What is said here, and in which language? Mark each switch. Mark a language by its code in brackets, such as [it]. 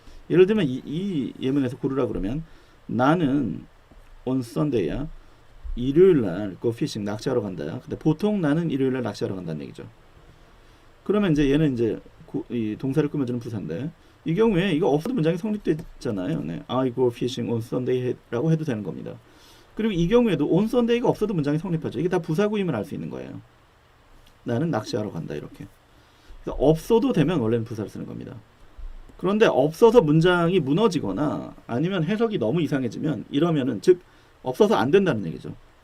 [ko] 예를 들면 이 예문에서 고르라 그러면 나는 on Sunday야 일요일날 [en] go fishing [ko] 낚시하러 간다. 근데 보통 나는 일요일날 낚시하러 간다는 얘기죠. 그러면 이제 얘는 이제 이 동사를 꾸며주는 부사인데 이 경우에 이거 없어도 문장이 성립되잖아요. 네. [en] I go fishing on Sunday [ko] 라고 해도 되는 겁니다. 그리고 이 경우에도 on Sunday가 없어도 문장이 성립하죠. 이게 다 부사구임을 알 수 있는 거예요. 나는 낚시하러 간다 이렇게. 그래서 없어도 되면 원래는 부사를 쓰는 겁니다. 그런데 없어서 문장이 무너지거나 아니면 해석이 너무 이상해지면 이러면은 즉 없어서 안 된다는 얘기죠.